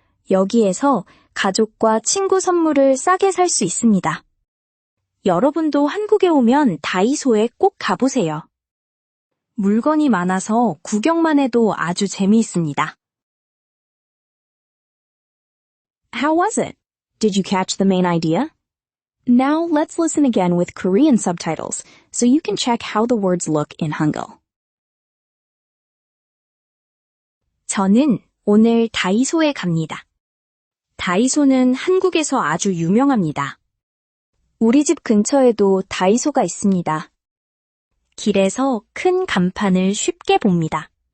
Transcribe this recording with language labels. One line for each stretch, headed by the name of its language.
Korean: 여기에서 가족과 친구 선물을 싸게 살 수 있습니다. 여러분도 한국에 오면 다이소에 꼭 가보세요. 물건이 많아서 구경만 해도 아주 재미있습니다.
English: How was it? Did you catch the main idea? Now let's listen again with Korean subtitles so you can check how the words look in Hangul.
Korean: 저는 오늘 다이소에 갑니다. 다이소는 한국에서 아주 유명합니다. 우리 집 근처에도 다이소가 있습니다. 길에서 큰 간판을 쉽게 봅니다.